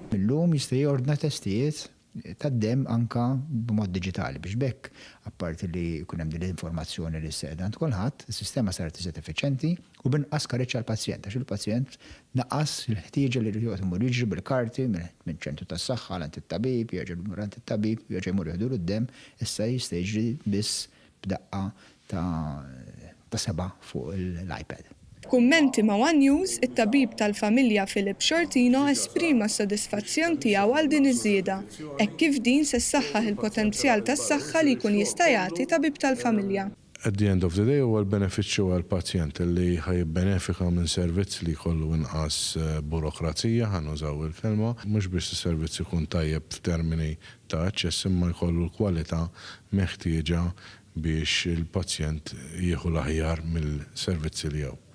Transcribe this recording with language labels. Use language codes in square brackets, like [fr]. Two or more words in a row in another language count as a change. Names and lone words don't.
[mt] Illum jista' jordna testijiet tad-demm anka b'mod diġitali biex bekk apparti li jkun hemm din l-informazzjoni li s-sedant kulħadd, is-sistema saret iżgħet effiċjenti u binqas kareċċa għall-pazjent għax il-pazjent naqqas il-ħtieġa li jrid imur jiġri bil-karti minn ċentru tas-saħħa għand it-tabib, jerġa' jmur għand it-tabib, jerġa' jmur jieħdu d-demm, issa jista' jiġri biss b'daqqa ta' seba' fuq l-iPad. F'kummenti ma' One News, it-tabib tal-familja Filip Xortino esprima s-sodisfazzjon tiegħu għal din iż-żieda, hekk kif din se ssaħħaħ il-potenzjal tas-saħħa li jkun jista' jagħti tabib tal-familja. [en] At the end of the day [mt] huwa l-benefiċċju għall-pazjent li ħajbenefika minn servizz li jkollu inqas burokrazija ħanużaw il-kelma, mhux biex is-servizz ikun tajjeb f'termini ta' aċċess imma jkollu l-kwalità meħtieġa biex il-pazjent jieħu l-aħjar mill-servizzi li jew.